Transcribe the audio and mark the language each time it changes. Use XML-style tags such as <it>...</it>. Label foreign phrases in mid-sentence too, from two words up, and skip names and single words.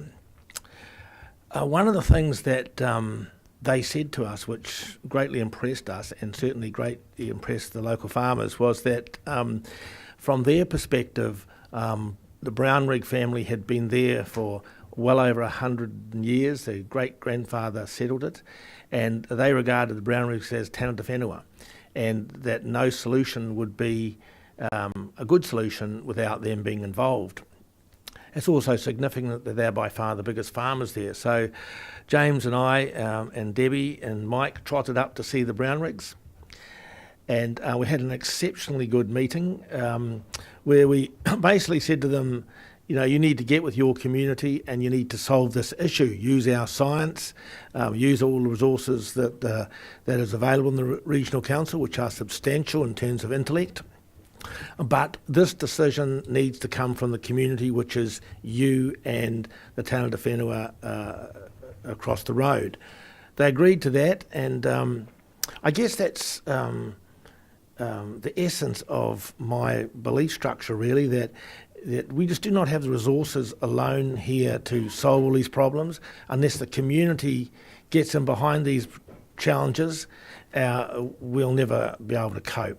<en>One of the things that they said to us, which greatly impressed us and certainly greatly impressed the local farmers, was that from their perspective, the Brownrigg family had been there for well over 100 years. Their great-grandfather settled it, and they regarded the Brownriggs as</en> <mi>tangata whenua,</mi> <en>and that no solution would be a good solution without them being involved. It's also significant that they're by far the biggest farmers there. So James and I and Debbie and Mike trotted up to see the Brownriggs, and we had an exceptionally good meeting where we basically said to them, you know, you need to get with your community and you need to solve this issue. Use our science, use all the resources that is available in the Regional Council, which are substantial in terms of intellect. But this decision needs to come from the community, which is you and the</en> <mi>tangata whenua</mi> <en>across the road. They agreed to that, and I guess that's the essence of my belief structure, really, that we just do not have the resources alone here to solve all these problems. Unless the community gets in behind these challenges, we'll never be able to cope.</en>